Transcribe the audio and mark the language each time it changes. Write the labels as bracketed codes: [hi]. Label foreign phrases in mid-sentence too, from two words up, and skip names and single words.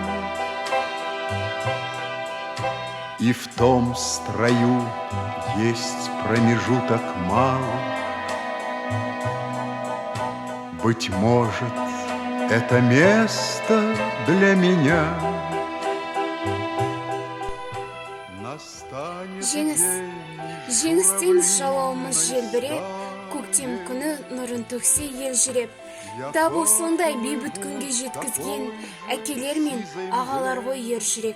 [ru] и в том строю есть промежуток малый. Быть может, это место для меня. [kk] Жеңістен жалауымыз желбіреп, көктем күні нұрын төксе елжіреп. Табу сондай бейбіт күнге жеткізген әкелер мен ағалар ғой ержүрек.